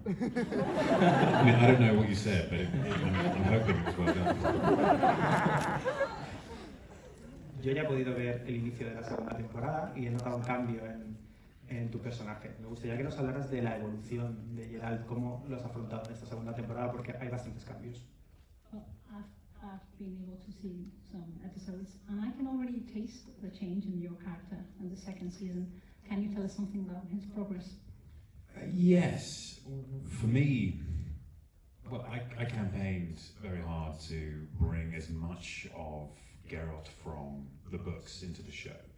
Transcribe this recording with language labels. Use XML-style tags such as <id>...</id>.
<en>I mean, I don't know what you said, but I'm hoping it was well done.</en> <es>Yo ya he podido ver el inicio de la segunda temporada y he notado un cambio en tu personaje. Me gustaría que nos hablaras de la evolución de Geralt, cómo lo has afrontado en esta segunda temporada, porque hay bastantes cambios.</es> <en>Well, I've been able to see some episodes, and I can already taste the change in your character in the second season. Can you tell us something about his progress? Yes. For me, well, I campaigned very hard to bring as much of Geralt from the books into the show.</en>